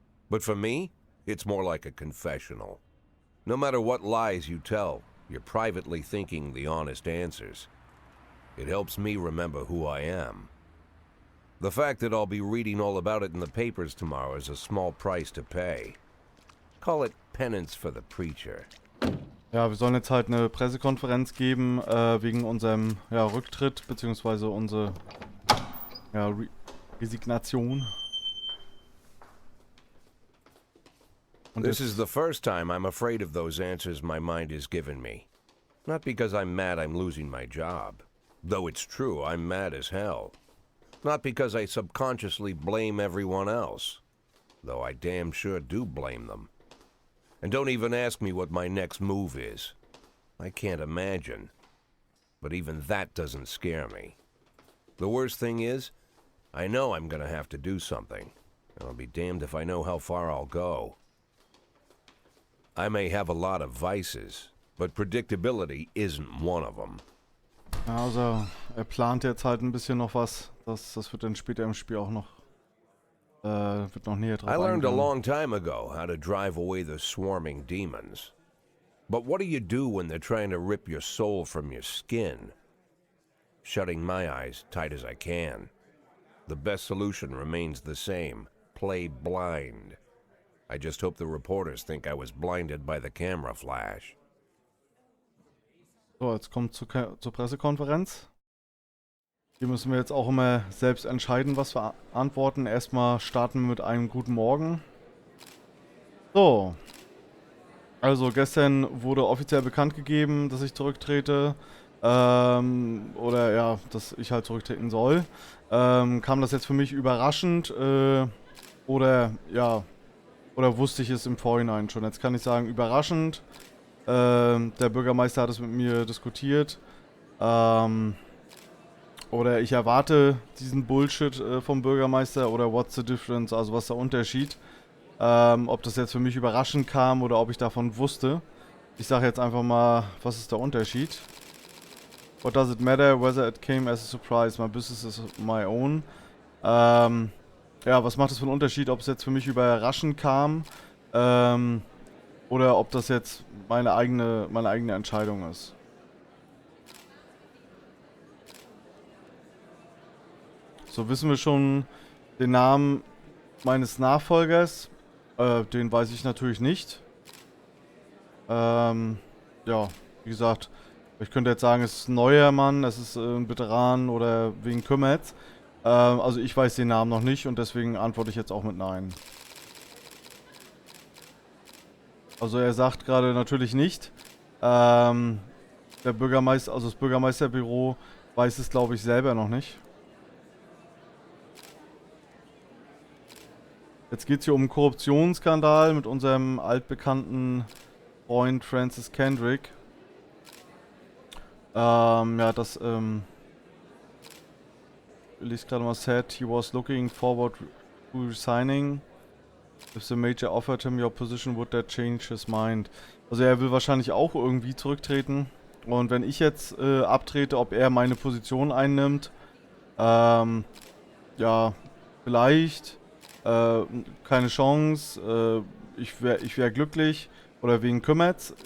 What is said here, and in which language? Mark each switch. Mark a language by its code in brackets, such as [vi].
[en] But for me, it's more like a confessional. No matter what lies you tell, you're privately thinking the honest answers. It helps me remember who I am. The fact that I'll be reading all about it in the papers tomorrow is a small price to pay. Call it penance for the preacher. [de] Ja, wir sollen jetzt halt eine Pressekonferenz geben, wegen unserem Rücktritt, beziehungsweise unsere Resignation. [en] This is the first time I'm afraid of those answers my mind has given me. Not because I'm mad I'm losing my job. Though it's true, I'm mad as hell. Not because I subconsciously blame everyone else. Though I damn sure do blame them. And don't even ask me what my next move is. I can't imagine. But even that doesn't scare me. The worst thing is, I know I'm gonna have to do something. And I'll be damned if I know how far I'll go. I may have a lot of vices, but predictability isn't one of them. [de] Also, er plant jetzt halt ein bisschen noch was. Das wird dann später im Spiel auch noch, wird noch näher drauf [en] I learned a [de] eingehen. [en] long time ago how to drive away the swarming demons. But what do you do when they're trying to rip your soul from your skin? Shutting my eyes tight as I can. The best solution remains the same. Play blind. I just hope the reporters think I was blinded by the camera flash. [de] So, jetzt kommt zur Pressekonferenz. Hier müssen wir jetzt auch immer selbst entscheiden, was wir antworten. Erstmal starten wir mit einem guten Morgen. So. Also gestern wurde offiziell bekannt gegeben, dass ich zurücktrete. Oder ja, dass ich halt zurücktreten soll. Kam das jetzt für mich überraschend. Oder, ja, oder wusste ich es im Vorhinein schon. Jetzt kann ich sagen, überraschend. Der Bürgermeister hat es mit mir diskutiert. Oder ich erwarte diesen Bullshit vom Bürgermeister. Oder [en] what's the difference? [de] Also was ist der Unterschied? Ob das jetzt für mich überraschend kam oder ob ich davon wusste. Ich sage jetzt einfach mal, was ist der Unterschied? [en] What does it matter whether it came as a surprise? My business is my own. [de] Ja, was macht es für einen Unterschied, ob es jetzt für mich überraschend kam? Oder ob das jetzt meine eigene Entscheidung ist. So, wissen wir schon den Namen meines Nachfolgers? Den weiß ich natürlich nicht. Ja, wie gesagt, ich könnte jetzt sagen, es ist ein neuer Mann, es ist ein Veteran oder wen kümmert's. Also ich weiß den Namen noch nicht und deswegen antworte ich jetzt auch mit Nein. Also er sagt gerade natürlich nicht. Der Bürgermeister, also das Bürgermeisterbüro weiß es, glaube ich, selber noch nicht. Jetzt geht es hier um einen Korruptionsskandal mit unserem altbekannten Freund Francis Kendrick. Ja, das, ich lese gerade mal, [en] said he was looking forward to resigning. If the major offered him your position, would that change his mind? [de] Also er will wahrscheinlich auch irgendwie zurücktreten. Und wenn ich jetzt abtrete, ob er meine Position einnimmt, ja, vielleicht, keine Chance, ich wär glücklich. Oder wen kümmert's?